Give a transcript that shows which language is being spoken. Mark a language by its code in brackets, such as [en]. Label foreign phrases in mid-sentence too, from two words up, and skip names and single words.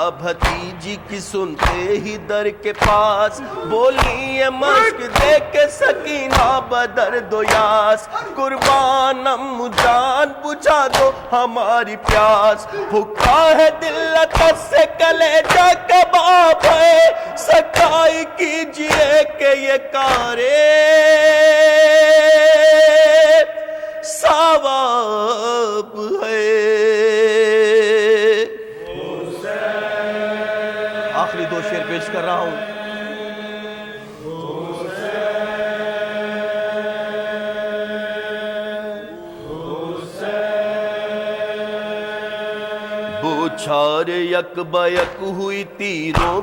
[ur] بھتیجی کی سنتے ہی در کے پاس بولی یہ مشک دے کے سکینہ بدرد و یاس قربان ام جان بجھا دو ہماری پیاس بھوکا ہے دل عطش سے کلیجہ کباب ہے سکائی کیجئے کہ یہ کارے ثواب ہے آخری دو شعر پیش کر رہا ہوں بوچھار یک بیک ہوئی تیروں